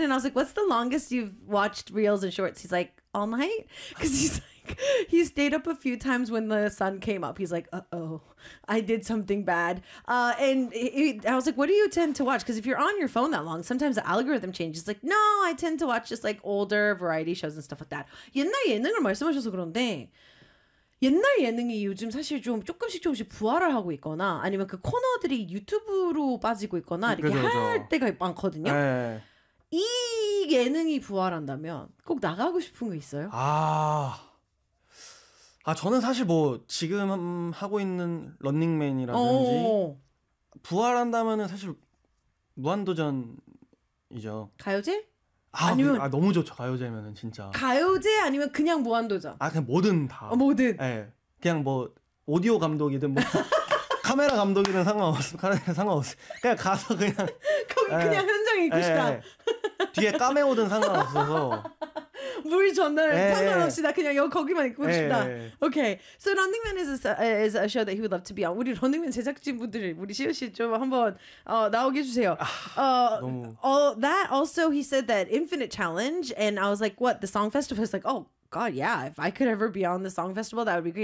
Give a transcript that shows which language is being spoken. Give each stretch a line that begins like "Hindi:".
English: And I was like, what's the longest you've watched reels and shorts? He's like, all night? Because he's like, he stayed up a few times when the sun came up. He's like, uh-oh, I did something bad. And I was like, what do you tend to watch? Because if you're on your phone that long, sometimes the algorithm changes. Like, no, I tend to watch just like older variety shows and stuff like that.
Korean: 옛날 예능을 말씀하셔서 그런데 옛날 예능이 요즘 사실 좀 조금씩 부활을 하고 있거나 아니면 그 코너들이 유튜브로 빠지고 있거나 이렇게 할 때가 많거든요. 네. 이 예능이 부활한다면 꼭 나가고 싶은 거 있어요? 아 저는 사실 뭐 지금 하고 있는 런닝맨이라든지 부활한다면은 사실 무한도전이죠. 가요제? 아니면 너무 좋죠. 가요제면은 진짜. 가요제 아니면 그냥 무한도전. 아 그냥 뭐든 다. 뭐든. 예. 네, 그냥 뭐 오디오 감독이든 뭐 카메라 감독이든 상관없어. 카메라 상관없어. 그냥 가서 그냥 거기 네, 그냥 현장에 있고 네, 싶다. 네, 뒤에 까메오든 상관없어서. 물 전달 네, 상관없이 나 그냥 여기 거기만 있고 네, 싶다. 네. Okay.
English: So Running Man is a show that he would love to be on.
Korean: 우리 Running Man 제작진분들 우리 시우 씨 좀 한번 나오게 주세요.
English: That also he said that Infinite Challenge and I was like what the Song Festival is like oh God, yeah, if I could ever be on the Song Festival, that would be great.